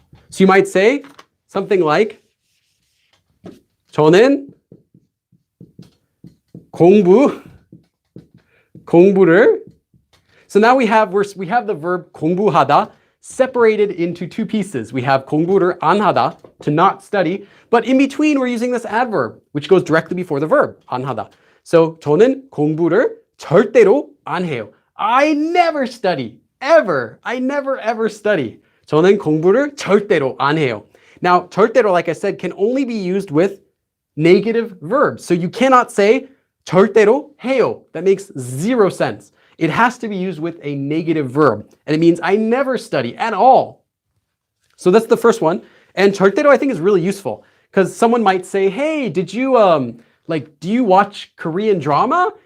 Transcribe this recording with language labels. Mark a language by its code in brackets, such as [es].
[en] So you might say something like [ko] 저는 공부를. [en] So now we have the verb 공부하다 separated into two pieces. We have [ko] 공부를 안 하다, [en] to not study, but in between we're using this adverb, which goes directly before the verb, 안 하다. [ko] So 저는 공부를 절대로 안 해요. [en] I never study, ever. I never ever study. [ko] 저는 공부를 절대로 안 해요. [en] Now, 절대로, like I said, can only be used with negative verbs. So you cannot say [ko] 절대로 해요. [en] That makes zero sense. It has to be used with a negative verb. And it means I never study at all. So that's the first one. And 절대로 I think is really useful because someone might say, hey, did you, do you watch Korean drama?